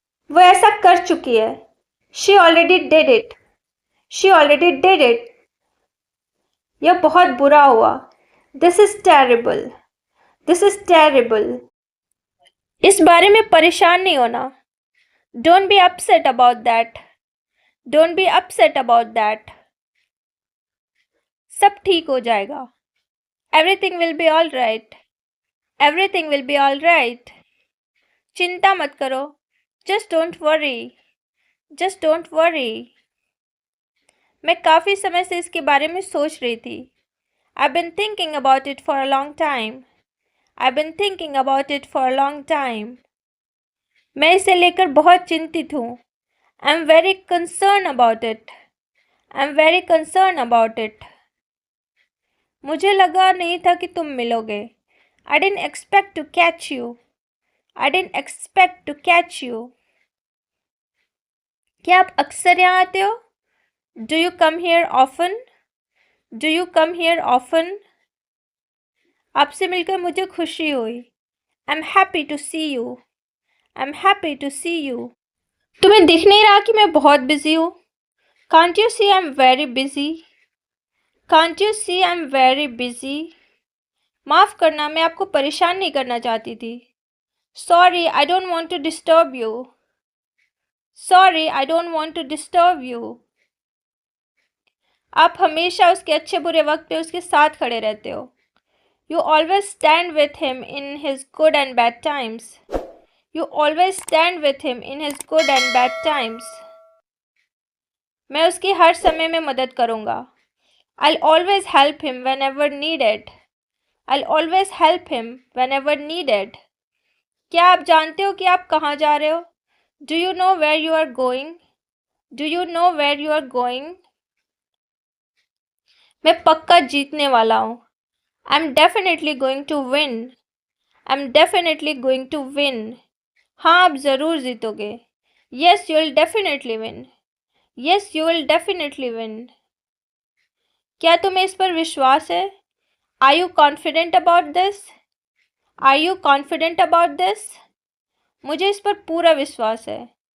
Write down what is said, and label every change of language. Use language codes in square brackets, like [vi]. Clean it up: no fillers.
[hi] वह ऐसा कर चुकी है। [en] She already did it. She already did it. [hi] यह बहुत बुरा हुआ। [en] This is terrible. This is terrible. [hi] इस बारे में परेशान नहीं होना। [en] Don't be upset about that. Don't be upset about that. [hi] सब ठीक हो जाएगा। [en] Everything will be all right. Everything will be all right. [hi] चिंता मत करो। [en] Just don't worry. Just don't worry. [hi] मैं काफ़ी समय से इसके बारे में सोच रही थी। [en] I've been thinking about it for a long time. I've been thinking about it for a long time. [hi] मैं इसे लेकर बहुत चिंतित हूँ। [en] I'm very concerned about it. I'm very concerned about it. [hi] मुझे लगा नहीं था कि तुम मिलोगे। [en] I didn't expect to catch you. I didn't expect to catch you. [hi] क्या आप अक्सर यहाँ आते हो? [en] Do you come here often? Do you come here often? [hi] आपसे मिलकर मुझे खुशी हुई। [en] I'm happy to see you. I'm happy to see you. [hi] तुम्हें दिख नहीं रहा कि मैं बहुत बिजी हूँ? [en] Can't you see I'm very busy? Can't you see I'm very busy? [hi] माफ़ करना, मैं आपको परेशान नहीं करना चाहती थी। [en] Sorry, I don't want to disturb you. Sorry, I don't want to disturb you. [hi] आप हमेशा उसके अच्छे बुरे वक्त पे उसके साथ खड़े रहते हो। [en] You always stand with him in his good and bad times. You always stand with him in his good and bad times. [hi] मैं उसकी हर समय में मदद करूँगा। [en] I'll always help him whenever needed. I'll always help him whenever needed. [hi] क्या आप जानते हो कि आप कहाँ जा रहे हो? [en] Do you know where you are going? Do you know where you are going? [hi] मैं पक्का जीतने वाला हूँ। [en] I'm definitely going to win. I'm definitely going to win. [hi] हाँ, आप ज़रूर जीतोगे। [en] Yes, you will definitely win. Yes, you will definitely win. [hi] क्या तुम्हें इस पर विश्वास है? [en] Are you confident about this? Are you confident about this? [hi] मुझे इस पर पूरा विश्वास है।